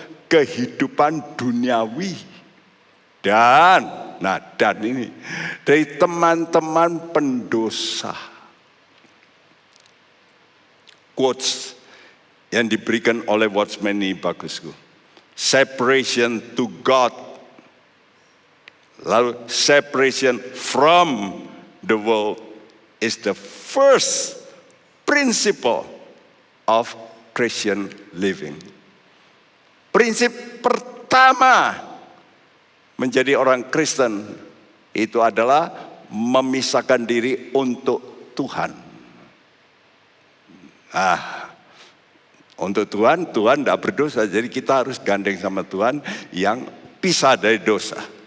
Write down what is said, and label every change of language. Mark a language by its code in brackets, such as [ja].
[id] Kehidupan duniawi. Dan ini dari teman-teman pendosa. Quotes yang diberikan oleh Watchman ini bagus. [en] Separation to God. Lalu separation from the world is the first principle of Christian living. [id] Prinsip pertama menjadi orang Kristen itu adalah memisahkan diri untuk Tuhan. Untuk Tuhan tidak berdosa, jadi kita harus gandeng sama Tuhan yang pisah dari dosa.